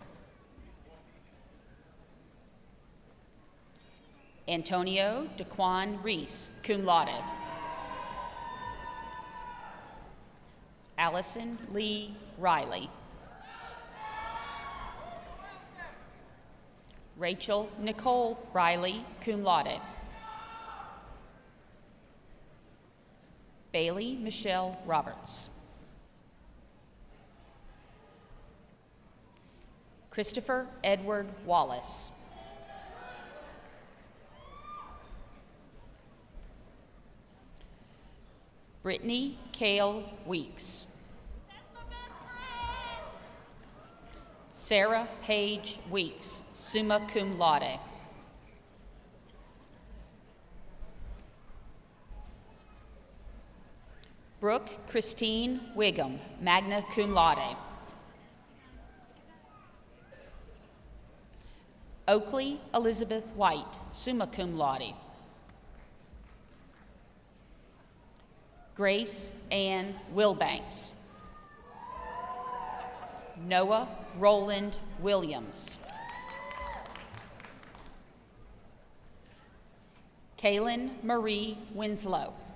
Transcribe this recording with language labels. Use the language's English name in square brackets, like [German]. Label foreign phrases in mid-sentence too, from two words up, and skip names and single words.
[English] Antonio DeQuan Reese, [Latin] cum laude. [English] Allison Lee Riley. Rachel Nicole Riley, [Latin] cum laude. [English] Bailey Michelle Roberts. Christopher Edward Wallace. Brittany Kale Weeks. Sarah Paige Weeks, [Latin] summa cum laude. [English] Brooke Christine Wiggum, [Latin] magna cum laude. [English] Oakley Elizabeth White, [Latin] summa cum laude. [English] Grace Ann Wilbanks. Noah Roland Williams. Kaylin Marie Winslow.